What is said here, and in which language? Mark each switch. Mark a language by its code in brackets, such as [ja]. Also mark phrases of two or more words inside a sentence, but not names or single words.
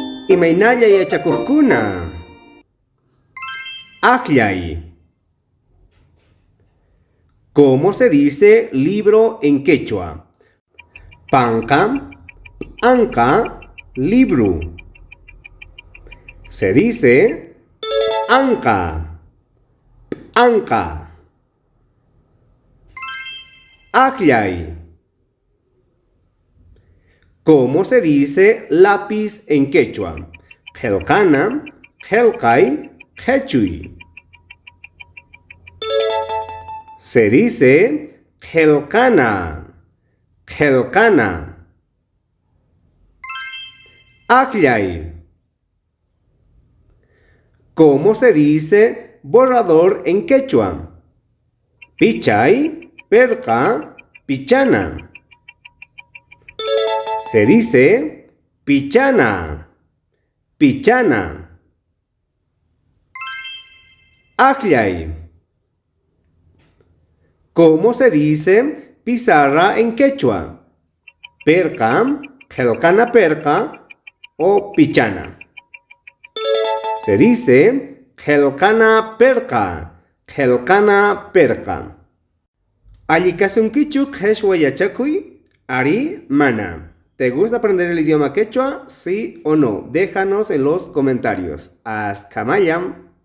[qu] Imaynalla yachakuqkuna. Aqllay. [es] ¿Cómo se dice libro en quechua? [qu] Panca, anca, libro. [es] Se dice [qu] anca, anca. Aqllay. [es] ¿Cómo se dice lápiz en quechua? [qu] Qelqana, qelqay, qechuy. [es] Se dice [qu] qelqana, qelqana. Aqllay. [es] ¿Cómo se dice borrador en quechua? [qu] Pichay, perca, pichana. [es] Se dice [qu] pichana, pichana. Aqllay. [es] ¿Cómo se dice pizarra en quechua? [qu] Perca, qelqana perca o pichana. [es] Se dice [qu] qelqana perca, qelqana perca. ¿Allikasunkichu qheshwa yachakuy? Ari mana. [es] ¿Te gusta aprender el idioma quechua? ¿Sí o no? Déjanos en los comentarios. [qu] Azkamayam.